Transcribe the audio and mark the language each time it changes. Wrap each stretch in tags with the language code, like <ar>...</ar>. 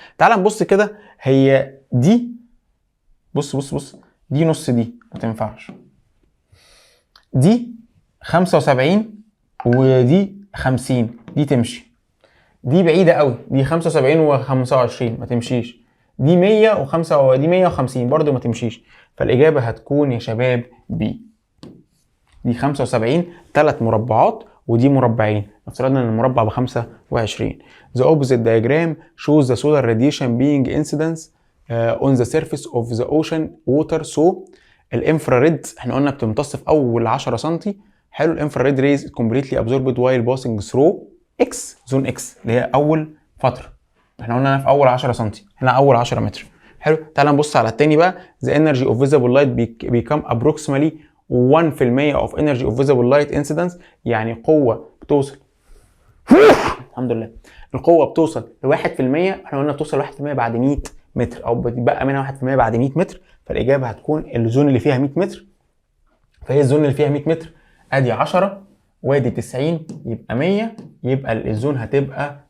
<ar>تعال نبص كده، هي دي بص دي نص، دي ما تنفعش، دي 75 ودي 50 دي تمشي، دي بعيده قوي، دي 75 و25 ما تمشيش، دي 105 ودي 150 برضو ما تمشيش، فالاجابه هتكون يا شباب بي. دي 75 3 مربعات ودي مربعين، افترضنا ان المربع ب 25.</ar> <en>The opposite diagram shows the solar radiation being incidence on the surface of the ocean water. So</en> <ar>الانفراريد احنا قلنا بتمتص في اول 10 سم. حلو. الانفراريد ريز</ar> <en>completely absorbed while passing through X zone X</en> <ar>اللي هي اول فتره، احنا قلنا في اول 10 سم، هنا اول 10 متر. حلو. تعال نبص على التاني بقى.</ar> <en>The energy of visible light become approximately 1% of energy of visible light incidence،</en> <ar>يعني قوة بتوصل الحمد لله القوة بتوصل ل 1%، احنا قلنا بتوصل ل 1% بعد 100 متر او بتبقى منها 1% بعد 100 متر، فالإجابة هتكون الزون اللي فيها 100 متر، فهي الزون اللي فيها 100 متر ادي 10 وادي 90 يبقى 100، يبقى الزون هتبقى</ar>